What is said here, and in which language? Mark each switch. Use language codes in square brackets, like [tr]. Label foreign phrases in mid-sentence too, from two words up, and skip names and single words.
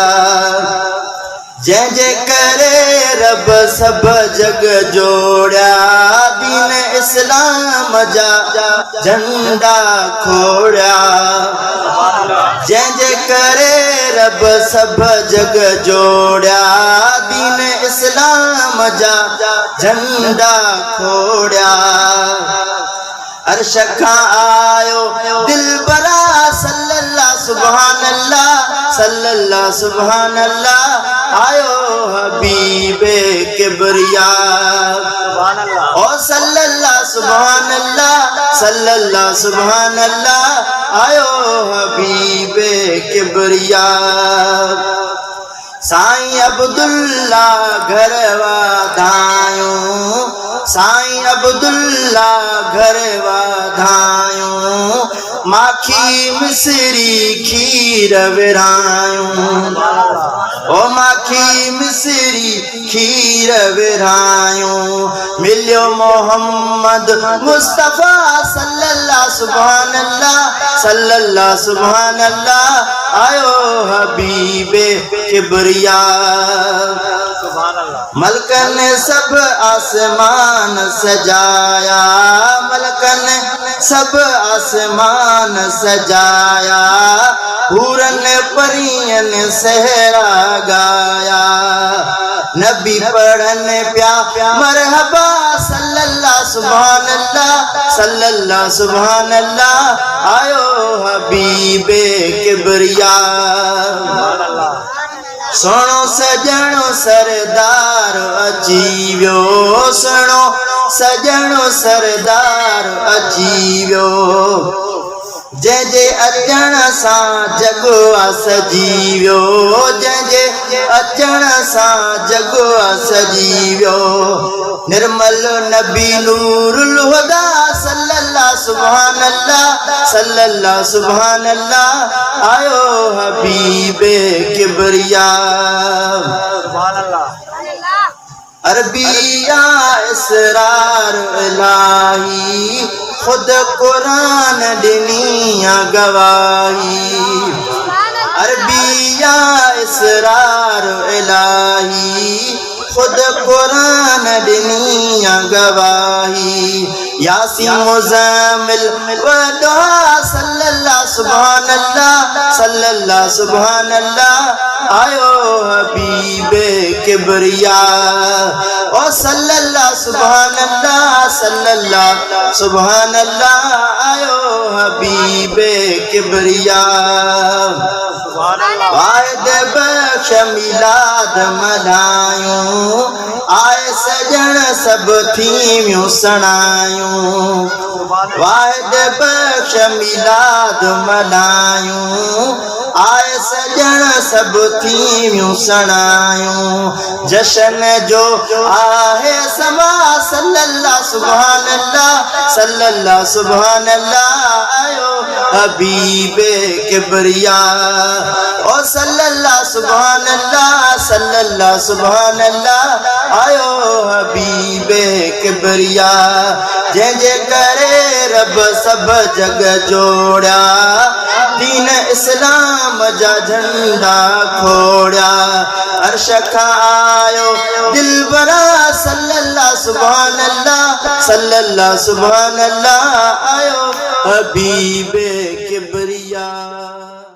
[sd] जय जय करे रब सब जग जोड़ा दीन इस्लाम जा झंडा खोड़ा जय जय करे रब सब जग जोड़ा दीन इस्लाम जा झंडा खोड़ा अर्श खां आयो दिल बरा [ar] صلى الله سبحان الله صلى الله سبحان الله [sd] आयो हबीब किब्रिया ओ [ar] صلى الله سبحان الله صلى الله سبحان الله [sd] आयो हबीब किब्रिया साईं अब्दुल्ला घर वाधायूं साईं अब्दुल्ला घर वाधायूं माखी मिसरी खीर विरायूं ओ माखी मिसरी खीर विरायूं मिलियो मोहम्मद मुस्तफा [ar] صلى الله سبحان الله صلى الله سبحان الله [sd] आयो हबीब किब्रिया मलकन सब आसमान सजाया मलकन सब आसमान सजाया पूरन परियन सहरा गाया नबी पढ़न प्या मरहबा [ar] صلى الله سبحان الله صلى الله سبحان الله [sd] आयो हबीब किब्रिया सुनो सजणो सरदार अची वियो सुनो सजणो सरदार अची वियो जय जय अचण सां जग सजी वियो जय जय अचण सां जग सजी वियो निर्मल नबी नूरुल हुदा [ar] صلى الله سبحان الله صلى الله سبحان الله [sd] आयो हबीब किब्रिया अरबिया इसरार इलाही खुद कुरान दिनिया गवाही अरबिया इसरार इलाही खुद कुरान दिनिया गवाही यासीन मुज़म्मिल वदा [ar] صلى الله سبحان الله صلى الله سبحان الله [sd] आयो हबीब किब्रिया ओ [ar] صلى الله سبحان الله صلى الله سبحان الله [sd] आयो हबीब किब्रिया वाहिद बख्श मिलाद मनायूं आए सजण सब थीमियूं सणायूं वाहिद बख्श मिलाद मनायूं आए सजण सब थीमियूं सणायूं जश्न जो आहे समा [ar] صلى الله سبحان الله صلى الله سبحان الله [sd] आयो हबीब किब्रिया ओ [ar] صلى الله سبحان الله صلى الله سبحان [sd] अल्लाह आयो हबीब किब्रिया जय जय करे रब सब जग जोड़ा दीन इस्लाम जा झंडा खोड़ा अर्श खां आयो दिलबरा [ar] صلى الله سبحان الله صلى الله سبحان الله [sd] आयो हबीब किब्रिया।